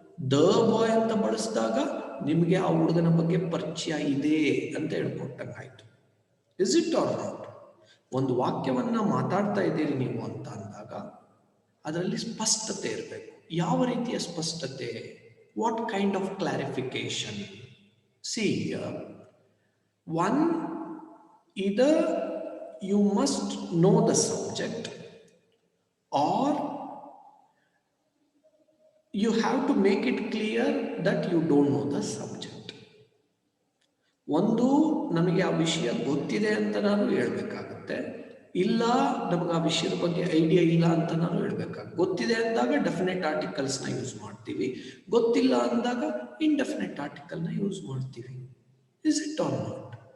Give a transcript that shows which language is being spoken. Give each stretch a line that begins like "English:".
Kannada: The boy ಅಂತ ಬಳಸಿದಾಗ ನಿಮಗೆ ಆ ಹುಡುಗನ ಬಗ್ಗೆ ಪರಿಚಯ ಇದೆ ಅಂತ ಹೇಳ್ಕೊಟ್ಟಂಗಾಯ್ತು.
English: Is it or not?
Kannada: ಒಂದು ವಾಕ್ಯವನ್ನ ಮಾತಾಡ್ತಾ ಇದ್ದೀರಿ ನೀವು ಅಂತ ಅಂದಾಗ ಅದರಲ್ಲಿ ಸ್ಪಷ್ಟತೆ ಇರಬೇಕು. ಯಾವ ರೀತಿಯ ಸ್ಪಷ್ಟತೆ?
English: What kind of clarification? C one, either you must know the subject or you have to make it clear that you don't know the subject.
Kannada: ಒಂದು, ನಮಗೆ ಆ ವಿಷಯ ಗೊತ್ತಿದೆ ಅಂತ ನಾನು ಹೇಳಬೇಕಾಗುತ್ತೆ, ಇಲ್ಲ ನಮಗೆ ಆ ವಿಷಯದ ಬಗ್ಗೆ ಐಡಿಯಾ ಇಲ್ಲ ಅಂತ ನಾನು ಹೇಳಬೇಕಾಗುತ್ತೆ. ಗೊತ್ತಿದೆ ಅಂದಾಗ ಡೆಫಿನೆಟ್ ಆರ್ಟಿಕಲ್ಸ್ನ ಯೂಸ್ ಮಾಡ್ತೀವಿ, ಗೊತ್ತಿಲ್ಲ ಅಂದಾಗ ಇಂಡೆಫಿನೆಟ್ ಆರ್ಟಿಕಲ್ನ ಯೂಸ್ ಮಾಡ್ತೀವಿ.
English: Is it or not?